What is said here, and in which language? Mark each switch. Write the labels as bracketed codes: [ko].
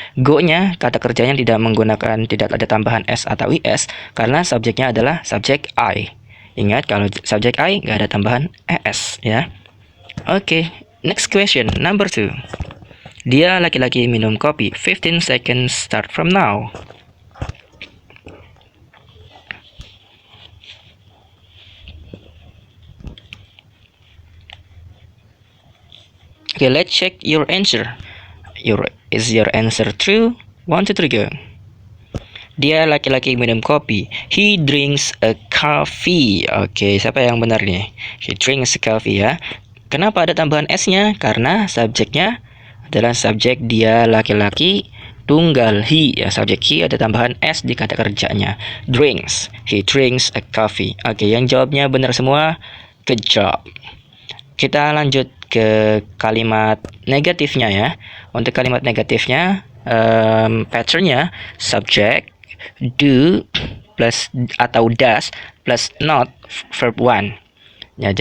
[id] Go-nya kata kerjanya tidak ada tambahan s atau is karena subjeknya adalah subjek I. Ingat kalau subjek I nggak ada tambahan es ya. [en] Oke, next question number 2. [id] Dia laki-laki minum kopi. [en] 15 seconds start from now. Okay, let's check your answer. Is your answer true? 1, 2, 3 go. [id] Dia laki-laki minum kopi. [en] He drinks a coffee. [id] Oke, siapa yang benar nih? [en] He drinks a coffee [id] ya. Kenapa ada tambahan s-nya? Karena subjeknya adalah subjek dia laki-laki tunggal he ya, subjek he ada tambahan s di kata kerjanya. [en] Drinks, he drinks a coffee. [id] Oke, yang jawabnya benar semua. [en] Good job. [id] Kita lanjut ke kalimat negatifnya ya. Untuk kalimat negatifnya patternnya subject do plus atau does plus not verb 1 ya.